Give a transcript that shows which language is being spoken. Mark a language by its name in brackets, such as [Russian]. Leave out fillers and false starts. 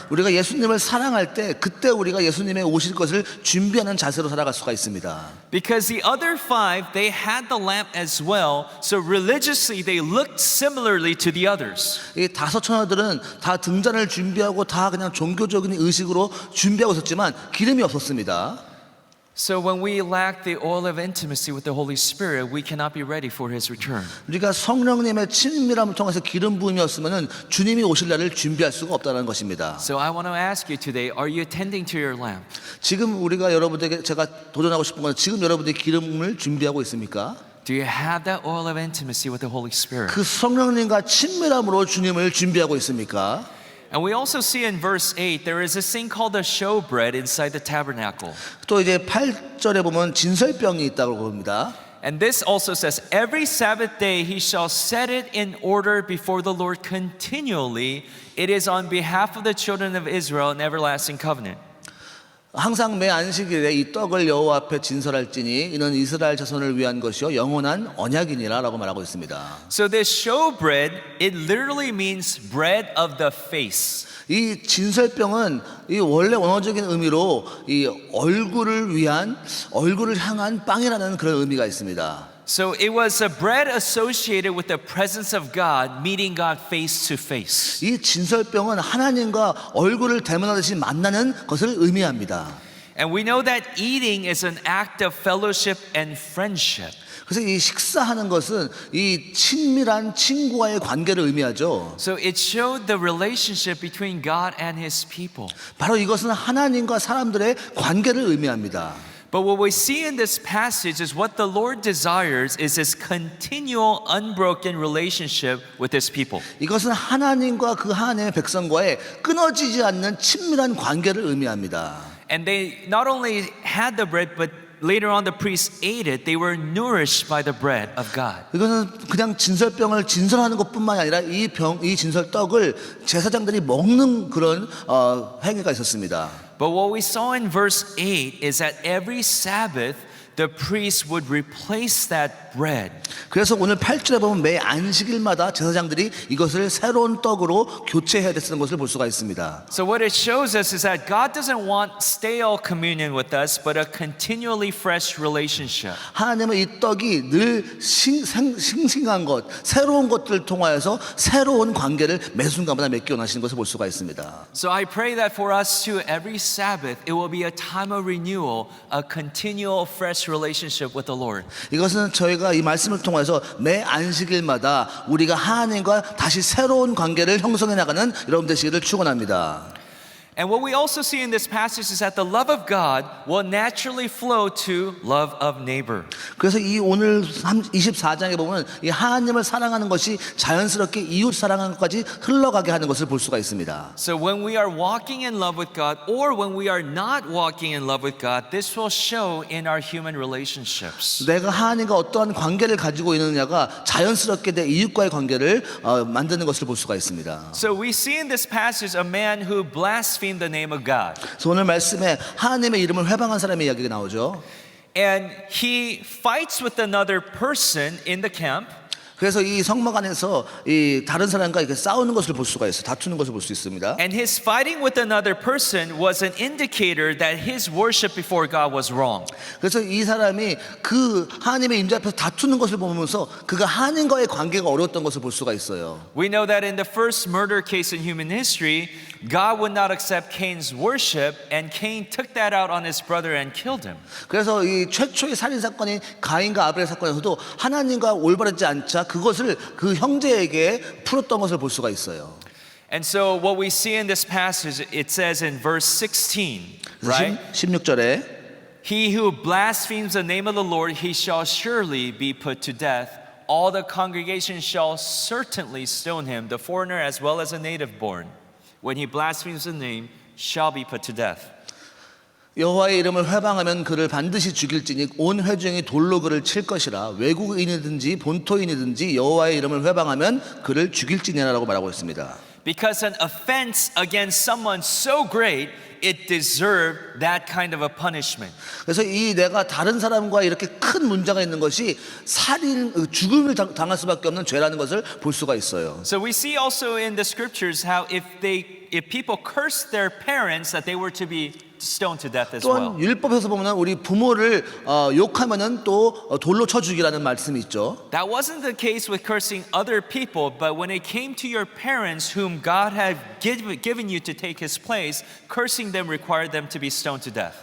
[Korean] 우리가 예수님을 사랑할 때 그때 우리가 예수님의 오실 것을 준비하는 자세로 살아갈 수가 있습니다. [English] Because the other 5, they had the lamp as well, so religiously they looked similarly to the others. [Korean] 이 5처녀들은 다 등잔을 준비하고 다 그냥 종교적인 의식으로 준비하고 있었지만 기름이 없었습니다. [English] So when we lack the oil of intimacy with the Holy Spirit, we cannot be ready for His return. [Korean] 우리가 성령님의 친밀함을 통해서 기름 부음이 없으면 주님이 오실 날을 준비할 수가 없다는 것입니다. [English] So I want to ask you today, are you attending to your lamp? [Korean] 지금 우리가 여러분들에게 제가 도전하고 싶은 건 지금 여러분들이 기름을 준비하고 있습니까? [English] Do you have that oil of intimacy with the Holy Spirit? [Korean] 그 성령님과 친밀함으로 주님을 준비하고 있습니까? [English] And we also see in verse 8 there is this thing called the showbread inside the tabernacle. [Korean] 또 이제 8절에 보면 진설병이 있다고 봅니다. [English] And this also says, every Sabbath day he shall set it in order before the Lord continually. It is on behalf of the children of Israel an everlasting covenant. [Korean] 항상 매 안식일에 이 떡을 여호와 앞에 진설할지니 이는 이스라엘 자손을 위한 것이요 영원한 언약이니라라고 말하고 있습니다. [English] So this showbread, it literally means bread of the face. [Korean] 이 진설병은 이 원래 원어적인 의미로 이 얼굴을 향한 빵이라는 그런 의미가 있습니다. [English] So it was a bread associated with the presence of God, meeting God face to face. [Korean] 이 진설병은 하나님과 얼굴을 대면하듯이 만나는 것을 의미합니다. [English] And we know that eating is an act of fellowship and friendship. [Korean] 그래서 이 식사하는 것은 이 친밀한 친구와의 관계를 의미하죠. [English] So it showed the relationship between God and his people. [Korean] 바로 이것은 하나님과 사람들의 관계를 의미합니다. [English] But what we see in this passage is what the Lord desires is this continual, unbroken relationship with his people. [Korean] 이것은 하나님과 그 하나님의 백성과의 끊어지지 않는 친밀한 관계를 의미합니다. [English] And they not only had the bread, but later on the priests ate it. They were nourished by the bread of God. [Korean] 이것은 그냥 진설병을 진설하는 것뿐만이 아니라 이 진설떡을 제사장들이 먹는 그런 행위가 있었습니다. [English] But what we saw in verse 8 is that every Sabbath, the priest would replace that bread. [Korean] 그래서 오늘 8절에 보면 매 안식일마다 제사장들이 이것을 새로운 떡으로 교체해야 됐다는 것을 볼 수가 있습니다. [English] So what it shows us is that God doesn't want stale communion with us, but a continually fresh relationship. [Korean] 하나님은 이 떡이 늘 싱싱한 것, 새로운 것들을 통하여서 새로운 관계를 매 순간마다 맺기 원하시는 것을 볼 수가 있습니다. [English] So I pray that for us too, every Sabbath, it will be a time of renewal, a continual fresh relationship with the Lord. [Korean] 이것은 저희가 이 말씀을 통해서 매 안식일마다 우리가 하나님과 다시 새로운 관계를 형성해 나가는 여러분 되시기를 축원합니다. [English] And what we also see in this passage is that the love of God will naturally flow to love of neighbor. [Korean] 그래서 이 오늘 24장에 보면 이 하나님을 사랑하는 것이 자연스럽게 이웃 사랑하는 것까지 흘러가게 하는 것을 볼 수가 있습니다. [English] So when we are walking in love with God or when we are not walking in love with God, this will show in our human relationships. [Korean] 내가 하나님과 어떠한 관계를 가지고 있느냐가 자연스럽게 내 이웃과의 관계를 만드는 것을 볼 수가 있습니다. [English] So we see in this passage a man who blasphemed the name of God. [Korean] 그래서 오늘 말씀에 하나님의 이름을 회방한 사람의 이야기가 나오죠. [English] And he fights with another person in the camp. [Korean] 그래서 이 성막 안에서 이 다른 사람과 이렇게 싸우는 것을 볼 수가 있어요. 다투는 것을 볼 수 있습니다. [English] And his fighting with another person was an indicator that his worship before God was wrong. [Korean] 그래서 이 사람이 그 하나님의 임재 앞에서 다투는 것을 보면서 그가 하나님과의 관계가 어려웠던 것을 볼 수가 있어요. [English] We know that in the first murder case in human history, God would not accept Cain's worship, and Cain took that out on his brother and killed him. [Korean] 그래서 이 최초의 살인 사건인 가인과 아벨의 사건에서도 하나님과 올바르지 않자 그것을 그 형제에게 풀었던 것을 볼 수가 있어요. [English] And so what we see in this passage, it says in verse 16, right? [Korean] 16절에 [English] He who blasphemes the name of the Lord, he shall surely be put to death. All the congregation shall certainly stone him, the foreigner as well as a native born. When he blasphemes the name, shall be put to death. [Korean] 여호와의 이름을 회방하면 그를 반드시 죽일지니 온 회중이 돌로 그를 칠 것이라 외국인이든지 본토인이든지 여호와의 이름을 회방하면 그를 죽일지니라고 말하고 있습니다. [English] Because an offense against someone so great, it deserved that kind of a punishment. [Korean] 그래서 이 내가 다른 사람과 이렇게 큰 문제가 있는 것이 살인, 죽음을 당할 수밖에 없는 죄라는 것을 볼 수가 있어요. [English] So we see also in the scriptures how if people cursed their parents, that they were to be stoned to death as well. [Korean] 또한 율법에서 보면 우리 부모를 욕하면은 또 돌로 쳐 죽이라는 말씀이 있죠. [English] That wasn't the case with cursing other people, but when it came to your parents whom God had given you to take his place, cursing them required them to be stoned to death.